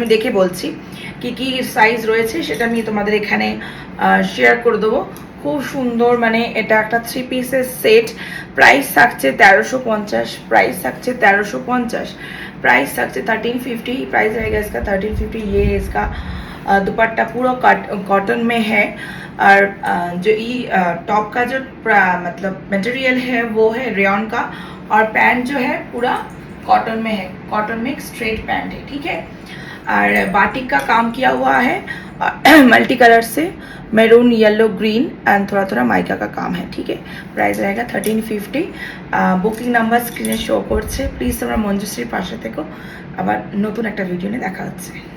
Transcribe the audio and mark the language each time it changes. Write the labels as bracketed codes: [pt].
[bn] আমি দেখে বলছি কি কি সাইজ রয়েছে, সেটা আমি তোমাদের এখানে শেয়ার করে দেবো। খুব সুন্দর, মানে এটা একটা থ্রি পিসের সেট। প্রাইস থাকছে 1350, প্রাইস থাকছে 1350, [hi] प्राइस रहेगा इसका 1350। ये इसका दुपट्टा पूरा कॉटन में है, और जो ये टॉप का जो मतलब मटेरियल है वो है रेयन का, और पैंट जो है पूरा कॉटन में है, कॉटन में एक स्ट्रेट पैंट है, ठीक है। और बाटिक का काम किया हुआ है मल्टी कलर से, मैरून, येलो, ग्रीन एंड थोड़ा थोड़ा माइका का काम है, ठीक है। प्राइस रहेगा 1350। [bn] बुकिंग नंबर स्क्रीने शो করছে। প্লিজ তোমরা মঞ্জুশ্রীর পাশে থেকো। আবার নতুন একটা ভিডিও নিয়ে দেখা হচ্ছে।